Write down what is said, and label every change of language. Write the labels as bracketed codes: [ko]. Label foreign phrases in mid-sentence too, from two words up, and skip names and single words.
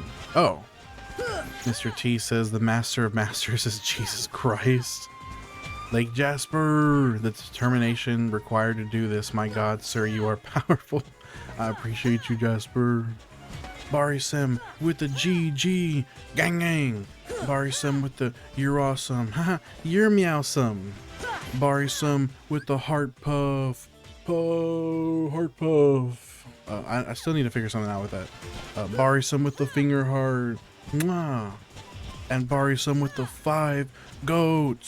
[en] Oh. Mr. T says the Master of Masters is Jesus Christ. Lake Jasper, the determination required to do this. My God, sir, you are powerful. I appreciate you, Jasper. Barisem with the GG. Gang gang. Barisem with the you're awesome. Haha, you're meowsome. Barisem with the heart puff. Heart puff. I still need to figure something out with that. Barisem with the finger heart. Mwah. And Barisem with the 5 goats.